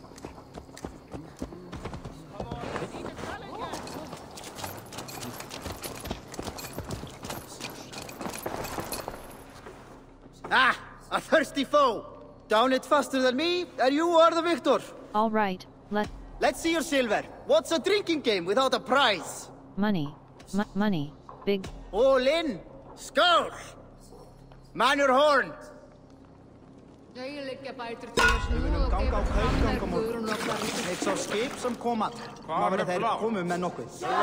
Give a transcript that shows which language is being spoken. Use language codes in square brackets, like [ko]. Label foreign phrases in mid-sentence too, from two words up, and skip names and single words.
[en] Ah! A thirsty foe! Down it faster than me, and you are the victor! All right, Let's see your silver. What's a drinking game without a prize? Money. Money. Big. All in! Skål! Man your horn! [is] Ganga á kaupgang á morgun. Eitt sá skip sem koma. Má vera þeir komu með nokkuð.